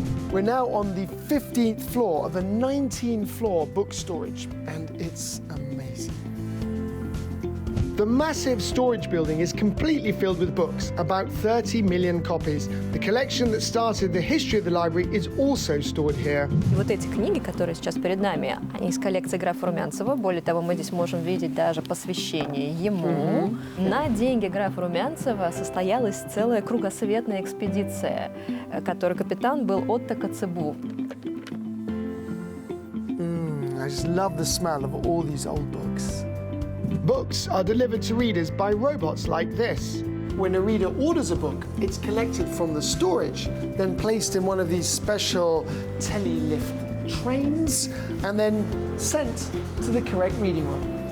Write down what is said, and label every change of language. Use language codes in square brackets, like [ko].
[en] We're now on the 15th floor of the 19-floor book storage, and it's amazing. The massive storage building is completely filled with books, about 30 million copies. The collection that started the history of the library is also stored here. [ru] И вот эти книги, которые сейчас перед нами, они из коллекции графа Румянцева. Более того, мы здесь можем видеть даже посвящение ему. На деньги графа Румянцева состоялась целая кругосветная экспедиция, которой капитан был Отто Коцебу. [en] I just love the smell of all these old books. Books are delivered to readers by robots like this. When a reader orders a book, it's collected from the storage, then placed in one of these special tele-lift trains, and then sent to the correct reading room.